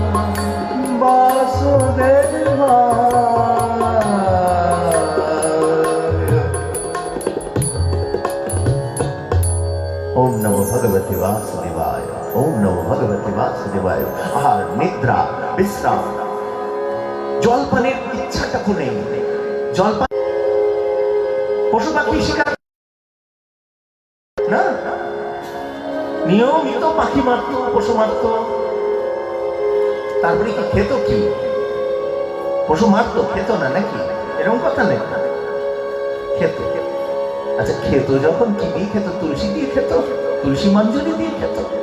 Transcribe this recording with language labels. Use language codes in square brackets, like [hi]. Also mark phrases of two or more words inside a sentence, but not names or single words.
[sa] ओम नमो भगवते वासुदेवाय ओम नमो भगवते वासुदेवाय [bn] আহার নিদ্রা বিশ্রাম জলপানের ইচ্ছাটুকু নেই জলপান পশু পাখি শিকার না নিয়মিত পাখি মারতো পশু মারতো তারপরে কি খেত কি পশু মারতো খেত না নাকি এরকম কথা নেই খেত আচ্ছা খেত যখন কি দিয়ে খেত তুলসী দিয়ে খেত তুলসী মঞ্জরি দিয়ে খেত